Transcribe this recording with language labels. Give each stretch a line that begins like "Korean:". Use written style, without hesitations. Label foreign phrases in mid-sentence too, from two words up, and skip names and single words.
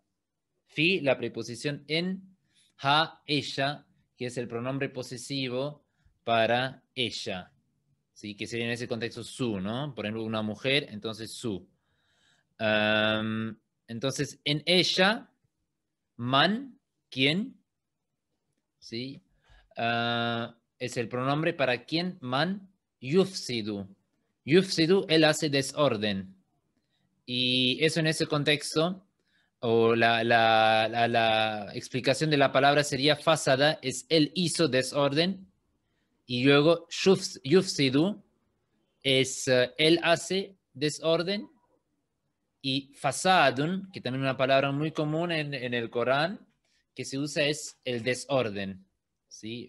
Spanish: Fi, la preposición en, ha, ella, que es el pronombre posesivo para ella. ¿Sí? Que sería en ese contexto su, ¿no? Por ejemplo, una mujer, entonces su. Entonces, en ella, man, ¿quién? ¿Sí? Es el pronombre para quién,
Arabic: من، يفسد.
Spanish: Yufsidu, él hace desorden. Y eso en ese contexto, o la explicación de la palabra sería fasada, es él hizo desorden, y luego yufsidu es él hace desorden, y fasadun, que también es una palabra muy común en el Corán, que se usa es el desorden, ¿sí?